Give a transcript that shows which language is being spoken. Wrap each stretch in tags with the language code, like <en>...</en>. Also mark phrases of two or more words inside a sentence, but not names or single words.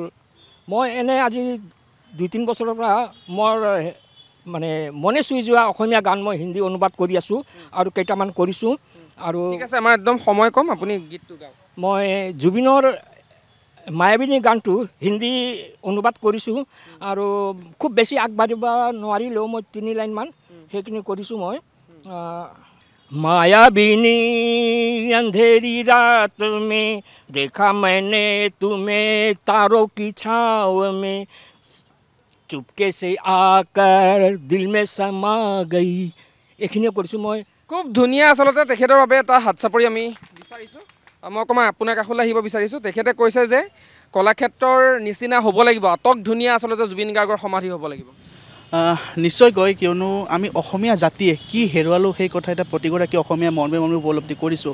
<as>মই এনে আজি 2-3 বছৰৰ পৰা মোৰ মানে মনে চুই যোৱা অসমীয়া গান মই হিন্দী অনুবাদ কৰি আছোঁ আৰু কেইটামান কৰিছোঁ। আৰু ঠিক আছে, আমাৰ একদম সময় কম, আপুনি গীতটো গাওক। মই জুবিনৰ মায়াবিনী গানটো হিন্দী অনুবাদ কৰিছোঁ, আৰু খুব বেছি আগবাঢ়িব নোৱাৰিলেও মই 3 লাইনমান সেইখিনি কৰিছোঁ।</as> <hi>মই मायाबिनी अंधेरी रात में देखा मैंने तुम्हें तारों की छाँव में, चुपके से आकर दिल में समा गई।</hi> <as>এইখিনিয়ে কৰিছোঁ মই। খুব ধুনীয়া আচলতে তেখেতৰ বাবে এটা হাত চাপৰি আমি বিচাৰিছোঁ। মই অকণমান আপোনাৰ কাষলৈ আহিব বিচাৰিছোঁ। তেখেতে কৈছে যে কলাক্ষেত্ৰৰ নিচিনা হ'ব লাগিব, আটক ধুনীয়া আচলতে জুবিন গাৰ্গৰ সমাধি হ'ব লাগিব। নিশ্চয়কৈ কিয়নো আমি অসমীয়া জাতিয়ে কি হেৰুৱালোঁ সেই কথা এটা প্ৰতিগৰাকী অসমীয়া মৰ্মে মৰ্মে উপলব্ধি কৰিছোঁ।</as>